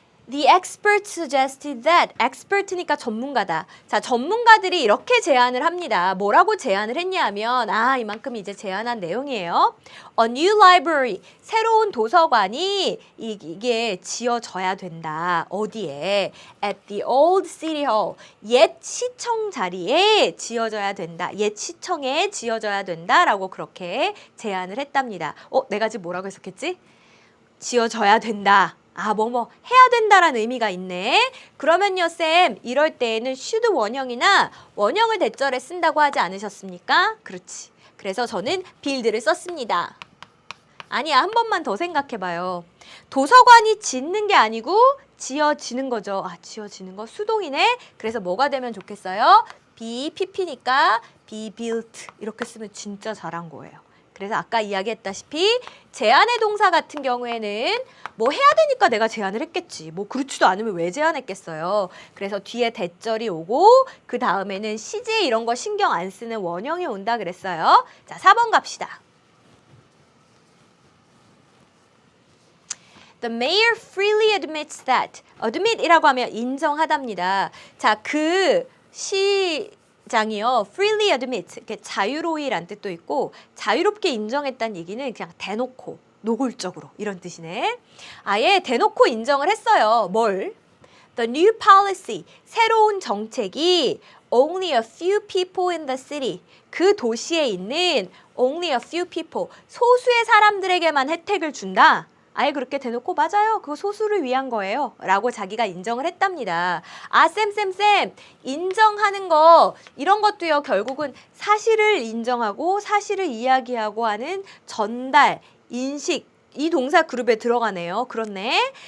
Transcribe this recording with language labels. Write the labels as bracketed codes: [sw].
[en] The expert suggested that. [ko] expert니까 전문가다. 자, 전문가들이 이렇게 제안을 합니다. 뭐라고 제안을 했냐면 이만큼 이제 제안한 내용이에요. [en] A new library. [ko] 새로운 도서관이 이게 지어져야 된다. 어디에? [en] At the old city hall. [ko] 옛 시청 자리에 지어져야 된다. 옛 시청에 지어져야 된다라고 그렇게 제안을 했답니다. 내가 지금 뭐라고 해석했지? 지어져야 된다. 해야 된다라는 의미가 있네. 그러면요, 쌤, 이럴 때에는 should 원형이나 원형을 대절에 쓴다고 하지 않으셨습니까? 그렇지. 그래서 저는 build를 썼습니다. 아니야, 한 번만 더 생각해봐요. 도서관이 짓는 게 아니고 지어지는 거죠. 지어지는 거 수동이네. 그래서 뭐가 되면 좋겠어요? be, pp니까 be built. 이렇게 쓰면 진짜 잘한 거예요. 그래서 아까 이야기했다시피 제안의 동사 같은 경우에는 뭐 해야 되니까 내가 제안을 했겠지. 뭐 그렇지도 않으면 왜 제안했겠어요. 그래서 뒤에 대절이 오고 그 다음에는 시제 이런 거 신경 안 쓰는 원형이 온다 그랬어요. 자, 4번 갑시다. [en] The mayor freely admits that. [ko] admit이라고 하면 인정하답니다. 자, 그 장이요, freely admit, 이렇게 자유로이란 뜻도 있고 자유롭게 인정했다는 얘기는 그냥 대놓고 노골적으로 이런 뜻이네. 아예 대놓고 인정을 했어요. 뭘? [en] The new policy, [ko] 새로운 정책이 [en] only a few people in the city, [ko] 그 도시에 있는 [en] only a few people, [ko] 소수의 사람들에게만 혜택을 준다. 아예 그렇게 대놓고 맞아요. 그거 소수를 위한 거예요. 라고 자기가 인정을 했답니다. 아, 쌤, 인정하는 거 이런 것도요. 결국은 사실을 인정하고 사실을 이야기하고 하는 전달, 인식, 이 동사 그룹에 들어가네요. 그렇네.